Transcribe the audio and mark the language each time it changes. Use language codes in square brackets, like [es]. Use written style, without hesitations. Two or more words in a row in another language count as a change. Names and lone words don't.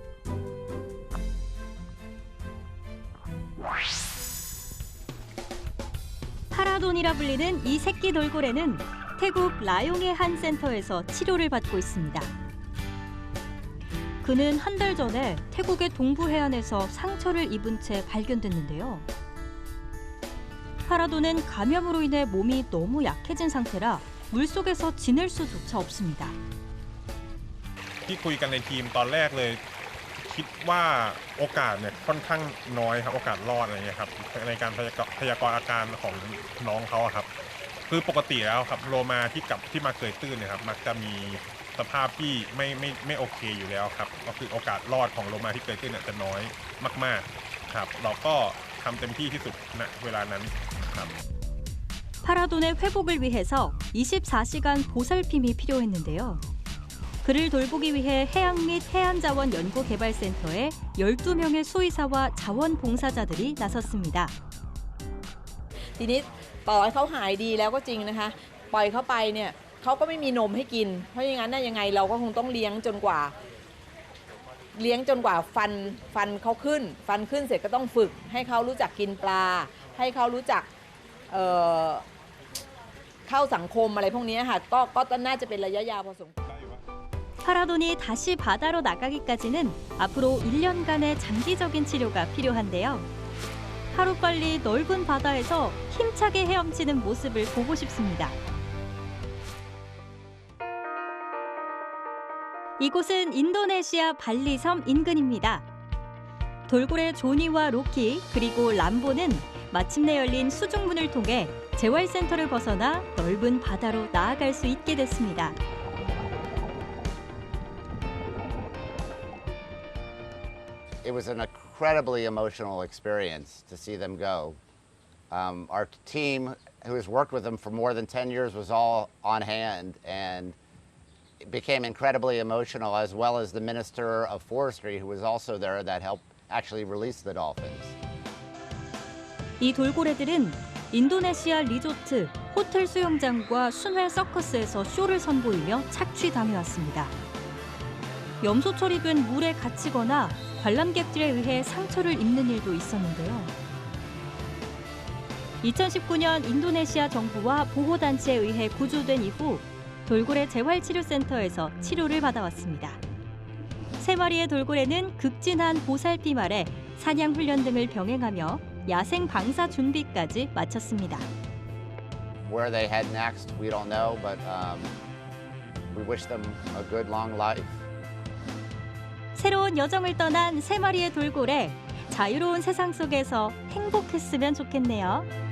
[ko] 파라돈이라 불리는 이 새끼 돌고래는 태국 라용의 한 센터에서 치료를 받고 있습니다. 그는 한 달 전에 태국의 동부 해안에서 상처를 입은 채 발견됐는데요. 파라돈은 감염으로 인해 몸이 너무 약해진 상태라 물속에서 지낼 수조차 없습니다. [th] ที่คุยกันในทีมตอนแรกเลยคิดว่าโอกาสเนี่ยค่อนข้างน้อยครับโอกาสรอดอะไรเงี้ยครับในการพยากรณ์อาการของน้องเขาครับคือปกติแล้วครับโลมาที่มาเกยตื้นเนี่ยครับมักจะมีสภาพที่ไม่โอเคอยู่แล้วครับก็คือโอกาสรอดของโลมาที่เกยตื้นเนี่ยจะน้อยมากๆครับเราก็ทำเต็มที่ที่สุดณเวลานั้นครับ [ko] 파라돈의 회복을 위해서 24시간 보살핌이 필요했는데요. 그를 돌보기 위해 해양 및 해안자원 연구개발센터에 12명의 수의사와 자원봉사자들이 나섰습니다. [th] ทีนี้ต่อให้เขาหายดีแล้วก็จริงนะคะปล่อยเขาไปเนี่ยเขาก็ไม่มีนมให้กินเพราะอย่างนั้นยังไงเราก็คงต้องเลี้ยงจนกว่าฟันเขาขึ้นฟันขึ้นเสร็จก็ต้องฝึกให้เขารู้จักกินปลาให้เขารู้จักเข้าสังคมอะไรพวกนี้ค่ะก็น่าจะเป็นระยะยาวพอสมควร [ko] 파라돈이 다시 바다로 나가기까지는 앞으로 1년간의 장기적인 치료가 필요한데요. 하루빨리 넓은 바다에서 힘차게 헤엄치는 모습을 보고 싶습니다. 이곳은 인도네시아 발리섬 인근입니다. 돌고래 조니와 로키 그리고 람보는 마침내 열린 수중문을 통해 재활센터를 벗어나 넓은 바다로 나아갈 수 있게 됐습니다. [en] It was an incredibly emotional experience to see them go. Our team, who has worked with them for more than 10 years, was all on hand and it became incredibly emotional, as well as the Minister of Forestry, who was also there, that helped actually release the dolphins. [ko] 이 돌고래들은 인도네시아 리조트, 호텔 수영장과 순회 서커스에서 쇼를 선보이며 착취당해왔습니다. 염소 처리된 물에 갇히거나 관람객들에 의해 상처를 입는 일도 있었는데요. 2019년 인도네시아 정부와 보호단체에 의해 구조된 이후 돌고래 재활치료센터에서 치료를 받아왔습니다. 3마리의 돌고래는 극진한 보살핌 아래 사냥 훈련 등을 병행하며 야생 방사 준비까지 마쳤습니다. [en] Where they head next, we don't know, but we wish them a good long life. [ko] 새로운 여정을 떠난 3마리의 돌고래, 자유로운 세상 속에서 행복했으면 좋겠네요.